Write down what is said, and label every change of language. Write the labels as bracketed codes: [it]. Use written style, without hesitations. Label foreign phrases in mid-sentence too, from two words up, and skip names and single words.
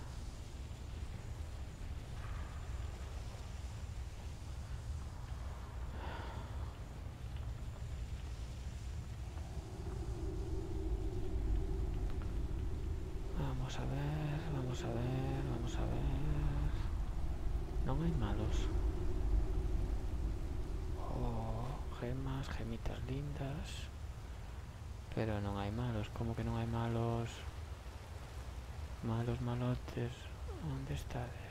[es] Vamos a ver, vamos a ver, vamos a ver. [gl] Non hai malos. Oh, gemas, gemitas lindas. Pero non hai malos, como que non hai malos? Malos malotes, onde estades?